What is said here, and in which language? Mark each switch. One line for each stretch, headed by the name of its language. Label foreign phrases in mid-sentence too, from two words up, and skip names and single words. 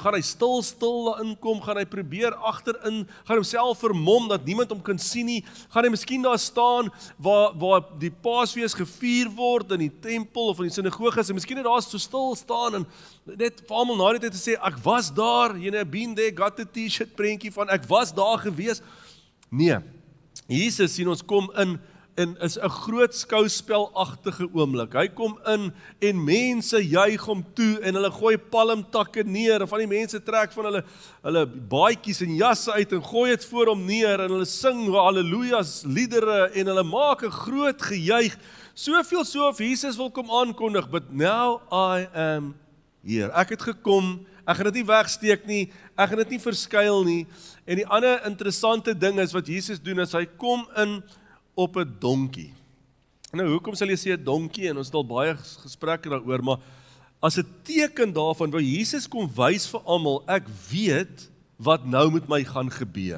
Afrikaans: Gaan hy stil daarin kom? Gaan hy probeer agterin, gaan homself vermom dat niemand hom kan sien nie? Gaan hy miskien daar staan waar die Paasfees gevier word in die tempel of in die sinagoges, en miskien net daar so stil staan en net vir almal na die tyd te sê, ek was daar, jy know,
English: been there, got a t-shirt
Afrikaans: prentjie van ek was daar gewees. Nee, Jesus sien ons kom in en is 'n groot skouspelagtige oomblik. Hy kom in en mense juig hom toe en hulle gooi palmtakke neer, en van die mense trek van hulle baadjies en jasse uit en gooi dit voor hom neer, en hulle sing hallelujas liedere en hulle maak 'n groot gejuig. Soveel so of Jesus wil kom aankondig,
English: but now I am here.
Afrikaans: Ek het gekom, ek gaan dit nie wegsteek nie, ek gaan dit nie verskuil nie. En die ander interessante ding is wat Jesus doen, is hy kom in op 'n donkie. Nou, hoekom sal jy sê 'n donkie? En ons het al baie gesprekke daaroor, maar as 'n teken daarvan, waar Jesus kom wys vir almal, ek weet wat nou met my gaan gebeur.